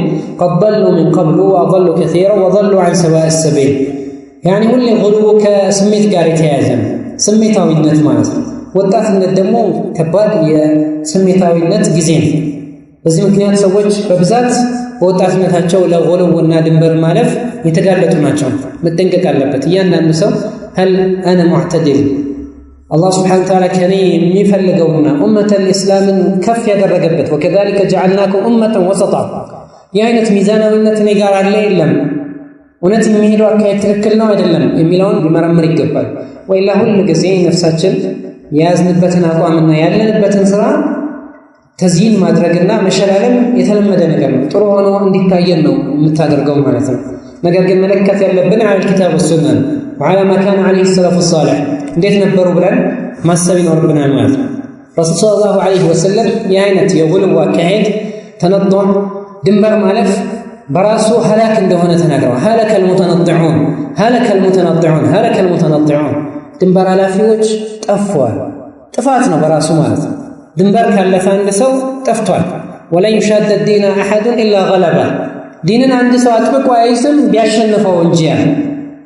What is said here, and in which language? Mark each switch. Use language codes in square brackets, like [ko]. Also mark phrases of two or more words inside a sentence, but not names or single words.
[ar] قد ضلوا من قبل وأضلوا كثيرا وضلوا عن سواء السبيل። [am] ያኒ ሁሌ ጉሉው ከስሜት ጋር የተያያዘ ነው፣ ስሜታዊነት ማለት ነው። ወጣትነት ደግሞ ከባድ የስሜታዊነት ጊዜ ነው። በዚህ ምክንያት ሰዎች በብዛት በወጣትነታቸው ለጉሉውና ድንበር ማለፍ የተጋለጡ ናቸው። መጠንቀቅ አለበት እያንዳንዱ ሰው። [ar] هل انا معتدل [am] አላህ [ar] سبحانه وتعالى [am] ከኔ የሚፈልገውና ኡመተል ኢስላምን ከፍ ያደረገበት [ar] وكذلك جعلناكم امه وسطا [am] የአይነት ሚዛናዊነት እኔ ጋር አለ የለም፣ እውነት የሚሄደው አካሄድ ትክክል ነው አይደለም የሚለውን ሊመረምር ይገባል። ወይላ ሁሉ ጊዜ ነፍሳችን የያዝንበትን አቋምና ያለንበትን ስራ ተዝይን ማድረግና መሸላለም የተለመደ ነገር ነው። ጥሩ ሆኖ እንዲታየን ነው የምታደርገው ማለት ነው። ነገር ግን መለከት ያለብን [ar] على الكتاب والسنة وعلى ما كان عليه السلف الصالح [am] እንዴት ነበሩ ብለን ማሰብ ይኖርብናል ማለት ነው። [ar] رسول صلى الله عليه وسلم [am] የአይነት የጉሉው አካሄድ ተነጡዕ ድንበር ማለፍ በራሱ ሀላክ እንደሆነ ተናግረዋል። [ar] هلك المتنطعون هلك المتنطعون هلك المتنطعون፣ [am] ድንበር ኃላፊዎች ጠፍተዋል። ጥፋት ነው በራሱ ማለት ነው። ድንበር ካለፈ አንድ ሰው ጠፍቷል። [ar] ولن يشاد الدين أحد إلا غلبه፣ [am] ዲንን አንድ ሰው አጥብቆ አይዝም ቢያሸንፈው እንጂ ያለ